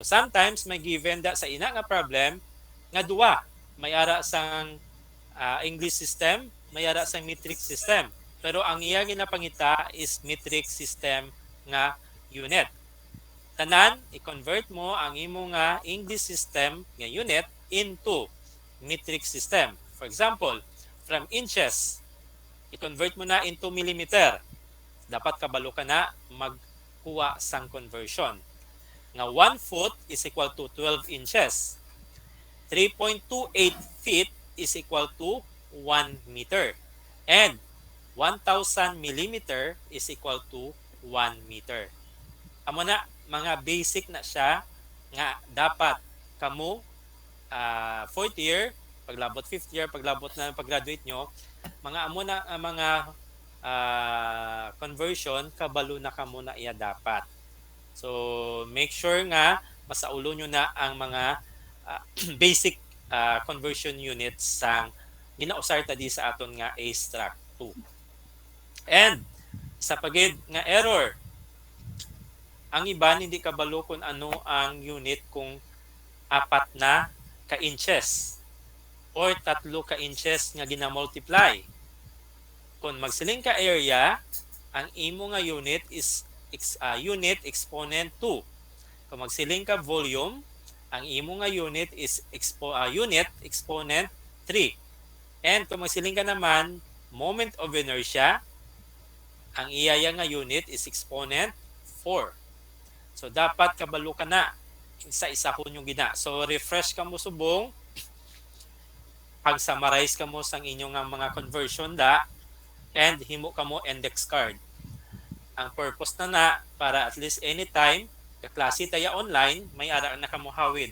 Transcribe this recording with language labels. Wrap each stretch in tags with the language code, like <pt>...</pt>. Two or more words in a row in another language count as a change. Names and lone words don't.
<hil>Sometimes may given da sa ina nga problem nga duwa, may ara sang</hil> <en>English system,</en> <hil>may ara sang</hil> <en>metric system.</en> <hil>Pero ang iya ginapangita is</hil> <en>metric system</en> <hil>nga unit. Tanan, i-convert mo ang imo nga</hil> <en>English system</en> <hil>nga unit</hil> <en>into metric system. For example, from inches,</en> <hil>i-convert mo na into millimeter. Dapat kabalo ka na magkuha sang conversion.</hil> <en>Nga 1 foot is equal to 12 inches. 3.28 feet is equal to 1 meter. And 1,000 millimeter is equal to 1 meter.</en> <hil>Amo na, mga basic na siya nga dapat kamo fourth year, paglabot fifth year, paglabot na pag-graduate nyo, mga amo na mga conversion, kabalo na kamo na iya dapat. So, make sure nga masaulo nyo na ang mga</hil> <en>basic conversion units</en> <hil>sang ginausar ta di sa aton nga A struct 2. And sa pagid nga error, ang iba hindi kabalo kung ano ang unit kung 4 na ka inches or 3 ka inches nga gina-multiply. Kung magsiling ka area, ang imo nga unit</hil> <en>is unit exponent 2.</en> <hil>Kung magsiling ka volume, ang imo nga unit</hil> <en>is unit exponent 3.</en> <hil>And kung magsiling ka naman</hil> <en>moment of inertia,</en> <hil>ang iyaya nga unit</hil> <en>is exponent 4.</en> <hil>So dapat kabalo ka na isa-isa ko yung gina. So refresh ka mo subong, pag-summarize ka mo sang inyong mga conversion da, and himo ka mo</hil> <en>index card.</en> <hil>Ang purpose na para at least anytime kaklase taya online, may ara na kamo hawid.</hil>